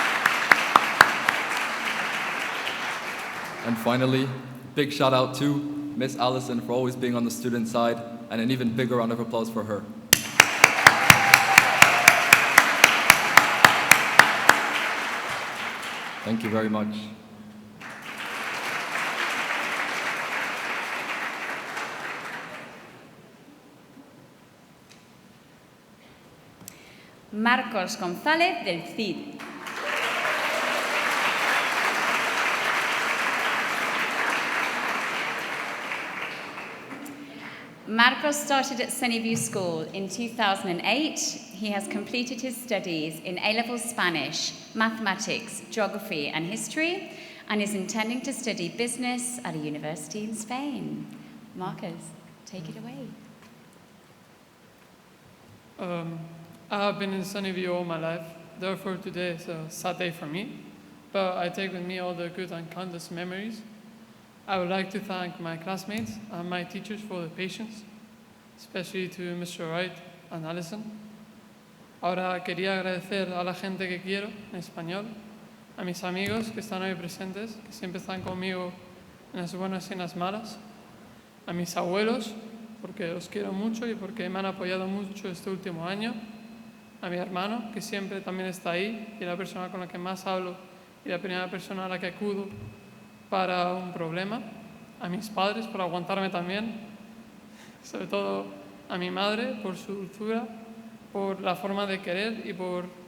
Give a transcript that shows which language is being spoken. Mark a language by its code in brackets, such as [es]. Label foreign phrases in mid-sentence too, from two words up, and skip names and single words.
[en] And finally, big shout out to Miss Allison for always being on the student side, and an even bigger round of applause for her. Thank you very much. Marcos González del CID. Marcos started at Sunnyview School in 2008. He has completed his studies in A-level Spanish, mathematics, geography and history, and is intending to study business at a university in Spain. Marcos, take it away. I have been in Sunnyview all my life, therefore today is a sad day for me, but I take with me all the good and countless memories. I would like to thank my classmates and my teachers for the patience, especially to Mr. Wright and Alison. [es] Ahora quería agradecer a la gente que quiero, en español, a mis amigos que están hoy presentes, que siempre están conmigo en las buenas y en las malas, a mis abuelos, porque los quiero mucho y porque me han apoyado mucho este último año, a mi hermano, que siempre también está ahí y la persona con la que más hablo y la primera persona a la que acudo para un problema, a mis padres por aguantarme también, sobre todo a mi madre por su dulzura, por la forma de querer y por